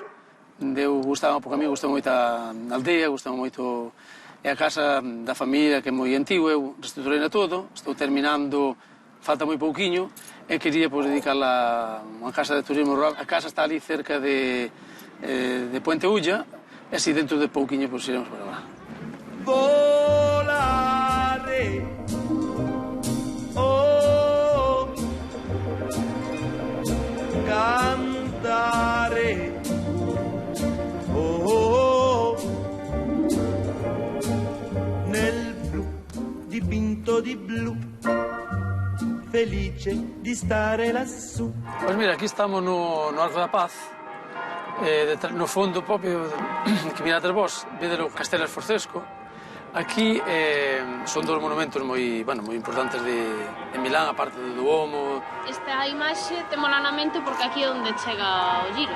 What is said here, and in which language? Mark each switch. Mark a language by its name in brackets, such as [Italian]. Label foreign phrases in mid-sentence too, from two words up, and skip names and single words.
[Galician] Eu gustaba, porque a mí gustaba moito a aldea, gustaba moito a casa da familia, que é moi antigua, eu reestruturei na todo, estou terminando, falta moi pouquiño, e quería dedicarla a unha casa de turismo rural. A casa está ali cerca de Puente Ulla, e así dentro de pouquiño iremos para lá. [Italian] Volare, oh, cantare, nel blu dipinto di blu, felice di stare lassù. [Galician] Pois mira, aquí estamos no Arco da Paz, no fondo propio que mirades vos, vedes o Castelo Sforzesco. Aquí son 2 monumentos moi importantes de Milán, aparte do Duomo. Esta imaxe témola na mente porque aquí é onde chega o Giro.